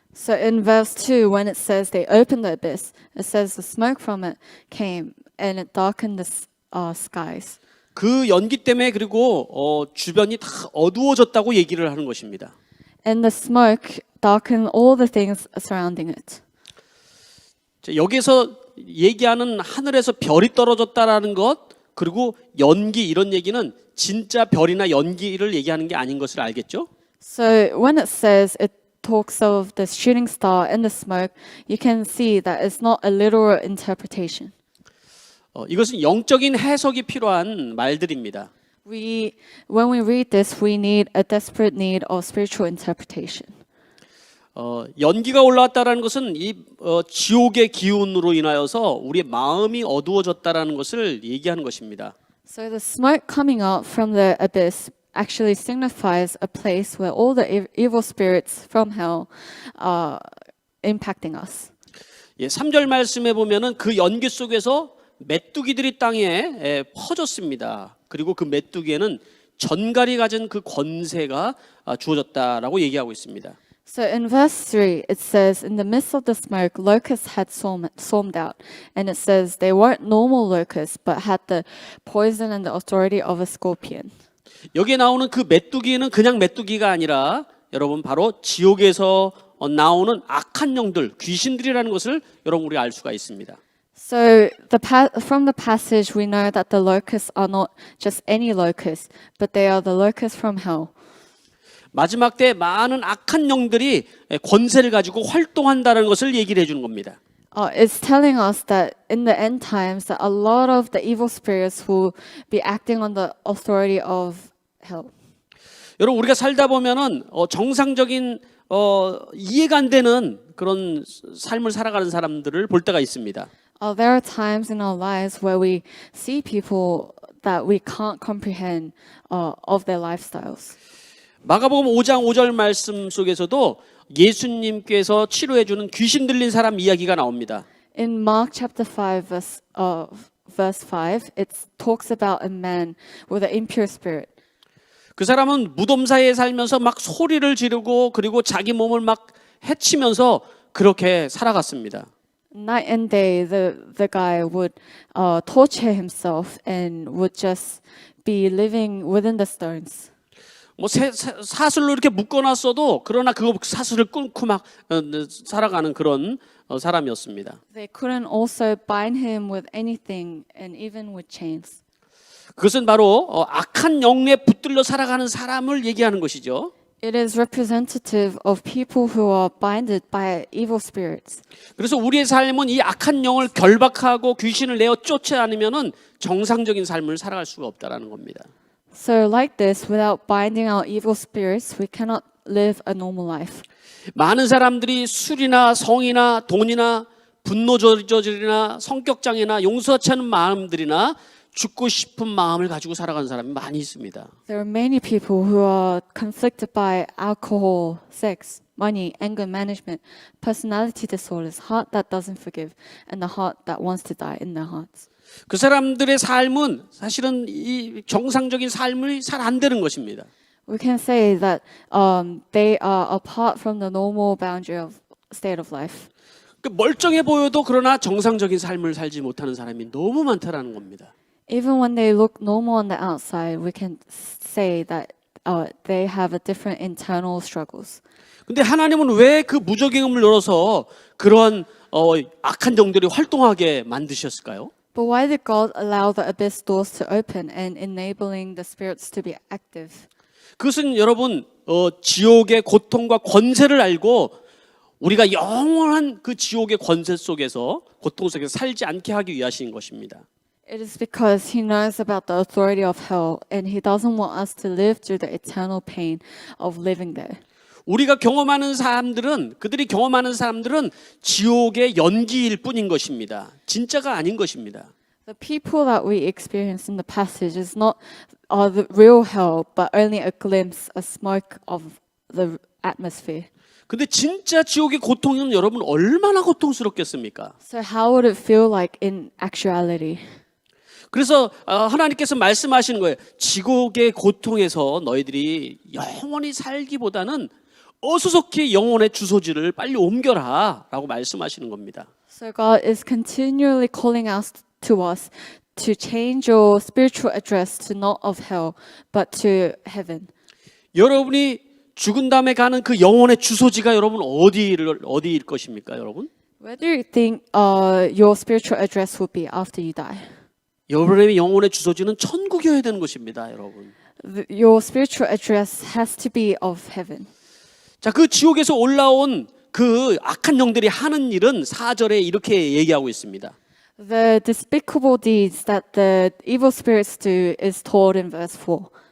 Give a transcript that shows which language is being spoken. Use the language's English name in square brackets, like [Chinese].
[English] So in verse 2, when it says they opened the abyss, it says the smoke from it came and it darkened the skies. [Korean] 그 연기 때문에 그리고 주변이 다 어두워졌다고 얘기를 하는 것입니다. [English] And the smoke darkened all the things surrounding it. [Korean] 여기서 얘기하는 하늘에서 별이 떨어졌다라는 것 그리고 연기 이런 얘기는 진짜 별이나 연기를 얘기하는 게 아닌 것을 알겠죠? [English] So when it says it talks of the shooting star and the smoke, you can see that it's not a literal interpretation. [Korean] 이것은 영적인 해석이 필요한 말들입니다. [English] When we read this, we need a desperate need of spiritual interpretation. [Korean] 연기가 올라왔다라는 것은 이 지옥의 기운으로 인하여서 우리의 마음이 어두워졌다라는 것을 얘기하는 것입니다. [English] So the smoke coming out from the abyss actually signifies a place where all the evil spirits from hell are impacting us. [Korean] 예, 3절 말씀에 보면은 그 연기 속에서 메뚜기들이 땅에 퍼졌습니다. 그리고 그 메뚜기에는 전갈이 가진 그 권세가 주어졌다라고 얘기하고 있습니다. [English] So in verse 3, it says, in the midst of the smoke, locusts had swarmed out. And it says they weren't normal locusts, but had the poison and the authority of a scorpion. [Korean] 여기에 나오는 그 메뚜기는 그냥 메뚜기가 아니라 여러분 바로 지옥에서 나오는 악한 영들, 귀신들이라는 것을 여러분 우리가 알 수가 있습니다. [English] So from the passage, we know that the locusts are not just any locusts, but they are the locusts from hell. [Korean] 마지막 때 많은 악한 영들이 권세를 가지고 활동한다는 것을 얘기를 해주는 겁니다. [English] It's telling us that in the end times, that a lot of the evil spirits will be acting on the authority of hell. [Korean] 여러분 우리가 살다 보면은 정상적인 이해가 안 되는 그런 삶을 살아가는 사람들을 볼 때가 있습니다. [English] There are times in our lives where we see people that we can't comprehend of their lifestyles. [Korean] 마가복음 5장 5절 말씀 속에서도 예수님께서 치료해 주는 귀신 들린 사람 이야기가 나옵니다. [English] In Mark chapter 5, verse 5, it talks about a man with an impure spirit. [Korean] 그 사람은 무덤사이에 살면서 막 소리를 지르고 그리고 자기 몸을 막 해치면서 그렇게 살아갔습니다. [English] Night and day, the guy would torture himself and would just be living within the stones. [Korean] 뭐 사슬로 이렇게 묶어놨어도 그러나 그 사슬을 끊고 막 살아가는 그런 사람이었습니다. [English] They couldn't also bind him with anything and even with chains. [Korean] 그것은 바로 악한 영에 붙들려 살아가는 사람을 얘기하는 것이죠. [English] It is representative of people who are binded by evil spirits. [Korean] 그래서 우리의 삶은 이 악한 영을 결박하고 귀신을 내어 쫓지 않으면은 정상적인 삶을 살아갈 수가 없다라는 겁니다. [English] So like this, without binding our evil spirits, we cannot live a normal life. [Korean] 많은 사람들이 술이나 성이나 돈이나 분노 저질이나 성격 장애나 용서치 않은 마음들이나 죽고 싶은 마음을 가지고 살아가는 사람이 많이 있습니다. [English] There are many people who are conflicted by alcohol, sex, money, anger management, personality disorders, heart that doesn't forgive, and the heart that wants to die in their hearts. [Korean] 그 사람들의 삶은 사실은 이 정상적인 삶을 잘 안 되는 것입니다. [English] We can say that they are apart from the normal boundary of state of life. [Korean] 멀쩡해 보여도 그러나 정상적인 삶을 살지 못하는 사람이 너무 많다라는 겁니다. [English] Even when they look normal on the outside, we can say that they have a different internal struggles. [Korean] 근데 하나님은 왜 그 무저갱음을 열어서 그러한 악한 영들이 활동하게 만드셨을까요? [English] But why did God allow the abyss doors to open and enabling the spirits to be active? [Korean] 그것은 여러분 지옥의 고통과 권세를 알고 우리가 영원한 그 지옥의 권세 속에서 고통 속에서 살지 않게 하기 위하신 것입니다. [English] It is because He knows about the authority of hell and He doesn't want us to live through the eternal pain of living there. [Korean] 우리가 경험하는 사람들은 그들이 경험하는 사람들은 지옥의 연기일 뿐인 것입니다. 진짜가 아닌 것입니다. [English] The people that we experience in the passage is not the real hell, but only a glimpse, a smoke of the atmosphere. [Korean] 근데 진짜 지옥의 고통은 여러분 얼마나 고통스럽겠습니까? [English] So how would it feel like in actuality? [Korean] 그래서 하나님께서 말씀하시는 거예요. 지옥의 고통에서 너희들이 영원히 살기보다는 어수속히 영혼의 주소지를 빨리 옮겨라 라고 말씀하시는 겁니다. [English] So God is continually calling us to us to change your spiritual address to not of hell, but to heaven. [Korean] 여러분이 죽은 다음에 가는 그 영혼의 주소지가 여러분 어디일 것입니까, 여러분? [English] Where do you think your spiritual address will be after you die? [Korean] 여러분의 영혼의 주소지는 천국이어야 되는 것입니다, 여러분. [English] Your spiritual address has to be of heaven. [Korean] 자, 그 지옥에서 올라온 그 악한 영들이 하는 일은 4절에 이렇게 얘기하고 있습니다. [English] The despicable deeds that the evil spirits do is told in verse 4.